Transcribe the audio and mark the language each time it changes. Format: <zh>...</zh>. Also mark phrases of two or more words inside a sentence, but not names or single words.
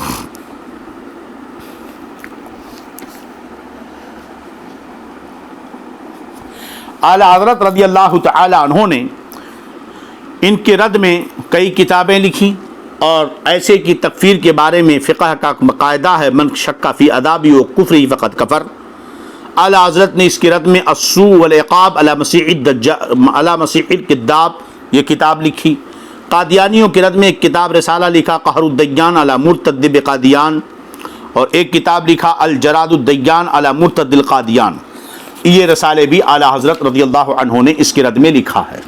<ur>اعلیٰ حضرت رضی اللہ تعالی عنہ نے ان کے رد میں کئی کتابیں لکھی، اور ایسے کی تکفیر کے بارے میں فقہ کا قاعدہ ہے،</ur> <ar>من شک فی عذابی و کفری فقد کفر۔</ar> <ur>اعلیٰ حضرت نے اس کے رد میں السوء والعقاب علی مسیح الکذاب یہ کتاب لکھی۔ قادیانیوں کے رد میں ایک کتاب رسالہ لکھا قہر الدیان علی مرتد بقادیان، اور ایک کتاب لکھا الجراد الدیان علی مرتد القادیان۔ یہ رسالے بھی اعلیٰ حضرت رضی اللہ عنہ نے اس کے رد میں لکھا ہے۔</ur>